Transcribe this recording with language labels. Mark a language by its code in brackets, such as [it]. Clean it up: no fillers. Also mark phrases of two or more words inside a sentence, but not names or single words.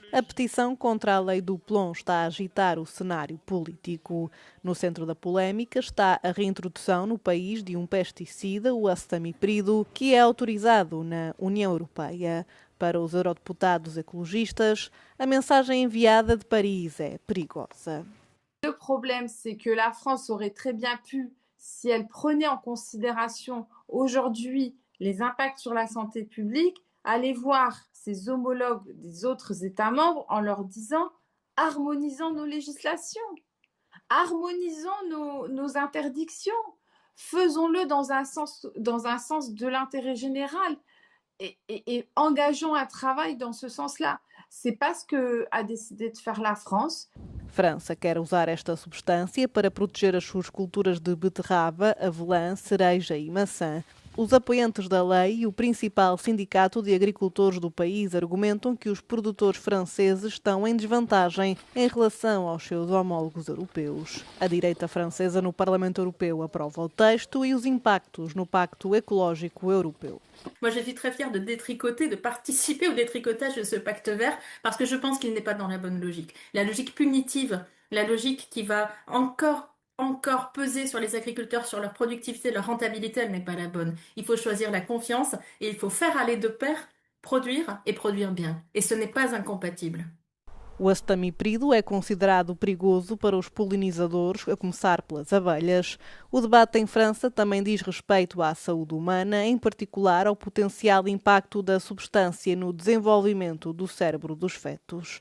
[pt] A petição contra a lei do plomb está a agitar o cenário político. No centro da polémica está a reintrodução no país de um pesticida, o acetamiprido, que é autorizado na União Europeia. Para os eurodeputados ecologistas, a mensagem enviada de Paris é perigosa. [fr] Le problème, c'est que la France aurait très bien pu, si elle prenait en considération aujourd'hui les impacts sur la santé publique, aller voir ses homologues des autres États membres en leur disant « harmonisons nos législations, harmonisons nos interdictions, faisons-le dans un sens de l'intérêt général et engageons un travail dans ce sens-là ». C'est pas ce qu'a décidé de faire la France. [pt] França quer usar esta substância para proteger as suas culturas de beterraba, avelã, cereja e maçã. Os apoiantes da lei e o principal sindicato de agricultores do país argumentam que os produtores franceses estão em desvantagem em relação aos seus homólogos europeus. A direita francesa no Parlamento Europeu aprova o texto e os impactos no Pacto Ecológico Europeu. [fr] Moi, je suis très fière de détricoter, de participer au détricotage de ce pacte vert parce que je pense qu'il n'est pas dans la bonne logique. La logique punitive, la logique qui va encore peser sur les agriculteurs, sur leur productivité, leur rentabilité, elle n'est pas la bonne. Il faut choisir la confiance et il faut faire aller de pair produire et produire bien. Et ce n'est pas incompatible. [pt] O acetamiprido é considerado perigoso para os polinizadores, a começar pelas abelhas. O debate em França também diz respeito à saúde humana, em particular ao potencial impacto da substância no desenvolvimento do cérebro dos fetos.